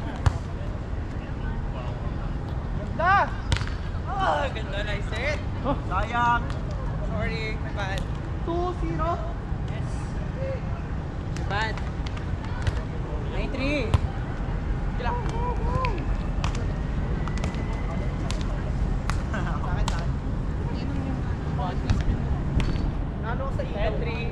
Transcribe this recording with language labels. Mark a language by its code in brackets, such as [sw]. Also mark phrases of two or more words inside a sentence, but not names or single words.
[tl] Ganda! Oh, ganda na set. Sayang! [en] Sorry, my bad. 2-0? Yes. My bad. 9-3. [tl] Kila. Nano sa iyo? 10-3.